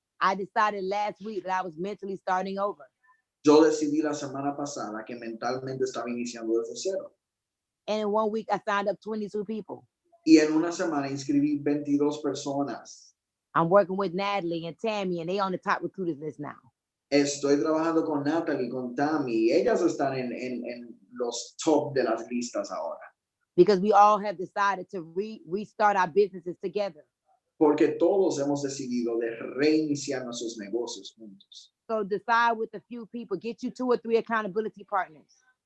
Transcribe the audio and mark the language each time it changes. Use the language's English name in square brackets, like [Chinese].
[English] I decided last week that I was mentally starting over. [Spanish] Yo decidí la semana pasada que mentalmente estaba iniciando desde cero. [English] And in 1 week, I signed up 22 people. [Spanish] Y en una semana inscribí 22 personas. [English] I'm working with Natalie and Tammy, and they on the top recruiters list now. [Spanish] Estoy trabajando con Natalie, con Tammy. Ellas están en los top de las listas ahora. [English] Because we all have decided to restart our businesses together. [Spanish] Porque todos hemos decidido de reiniciar nuestros negocios juntos. [English] So decide with a few people, get you 2 or 3 accountability partners.